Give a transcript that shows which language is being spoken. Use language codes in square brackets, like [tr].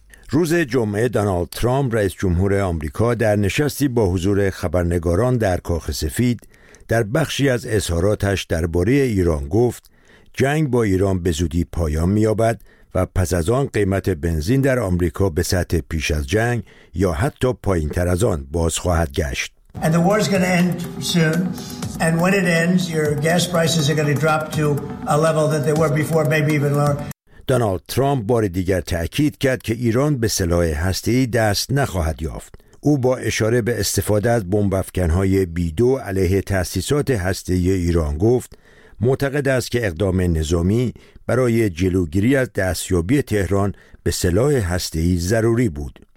[fa] روز جمعه دونالد ترامپ رئیس جمهور آمریکا در نشستی با حضور خبرنگاران در کاخ سفید در بخشی از اظهاراتش درباره ایران گفت جنگ با ایران به زودی پایان می‌یابد و پس از آن قیمت بنزین در آمریکا به سطح پیش از جنگ یا حتی پایین‌تر از آن باز خواهد گشت. [en] And the war's going to end soon. And when it ends, your gas prices are going to drop to a level that they were before, maybe even lower. [fa] دونالد ترامپ بار دیگر تأکید کرد که ایران به سلاح هسته‌ای دست نخواهد یافت. او با اشاره به استفاده از بمب‌افکن‌های B-2 علیه تأسیسات هسته‌ای ایران گفت معتقد است که اقدام نظامی برای جلوگیری از دستیابی تهران به سلاح هسته‌ای ضروری بود.